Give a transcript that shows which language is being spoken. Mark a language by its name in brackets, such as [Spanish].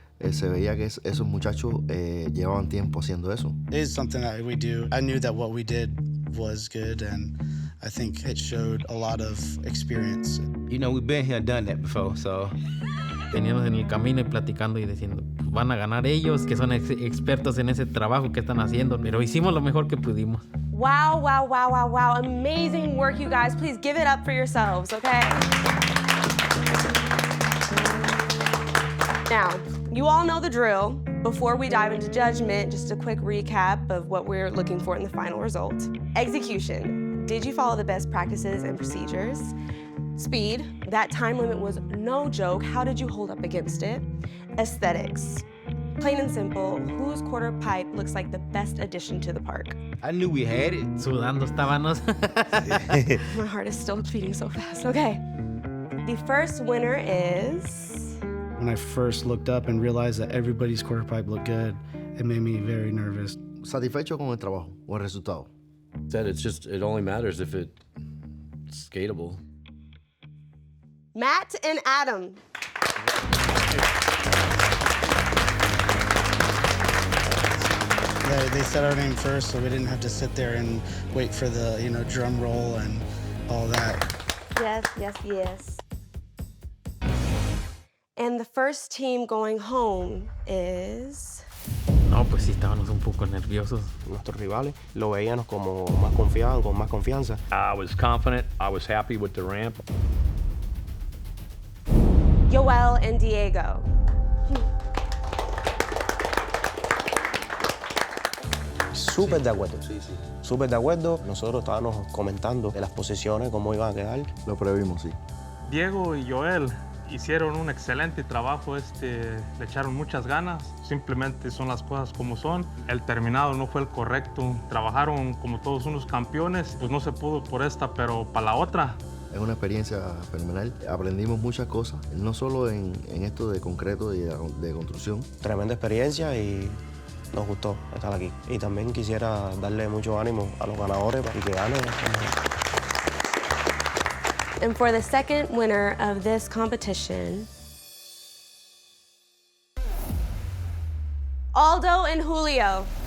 [Spanish] Se veía que esos muchachos llevaban tiempo haciendo eso. [English] It's something that we do. I knew that what we did was good, and I think it showed a lot of experience. You know, we've been here, done that before, so. [Spanish] Veníamos en el camino y platicando y diciendo, pues van a ganar ellos, que son expertos en ese trabajo que están haciendo, pero hicimos lo mejor que pudimos. [English] Wow, wow, wow, wow, wow. Amazing work, you guys. Please give it up for yourselves, okay? Now, you all know the drill. Before we dive into judgment, just a quick recap of what we're looking for in the final result. Execution. Did you follow the best practices and procedures? Speed. That time limit was no joke. How did you hold up against it? Aesthetics. Plain and simple, whose quarter pipe looks like the best addition to the park? I knew we had it. [Spanish] Sudando estábamos. [English] My heart is still beating so fast. Okay. The first winner is... When I first looked up and realized that everybody's quarter pipe looked good, it made me very nervous. [Spanish] ¿Satisfecho con el trabajo o el resultado? [English] Said it only matters if it's skatable. Matt and Adam. They said our name first, so we didn't have to sit there and wait for the, drum roll and all that. Yes, yes, yes. And the first team going home is... [Spanish] No, pues sí, estábamos un poco nerviosos. Nuestros rivales lo veíamos como más confiados, con más confianza. [English] I was confident. I was happy with the ramp. Yoel and Diego. [Spanish] Súper de acuerdo. Sí, sí. Súper de acuerdo. Nosotros estábamos comentando de las posiciones, cómo iban a quedar. Lo previmos, sí. Diego y Joel hicieron un excelente trabajo, le echaron muchas ganas, simplemente son las cosas como son. El terminado no fue el correcto, trabajaron como todos unos campeones, pues no se pudo por esta, pero para la otra. Es una experiencia fenomenal, aprendimos muchas cosas, no solo en esto de concreto y de construcción. Tremenda experiencia y nos gustó estar aquí. Y también quisiera darle mucho ánimo a los ganadores para que ganen. [English] And for the second winner of this competition, Aldo and Julio.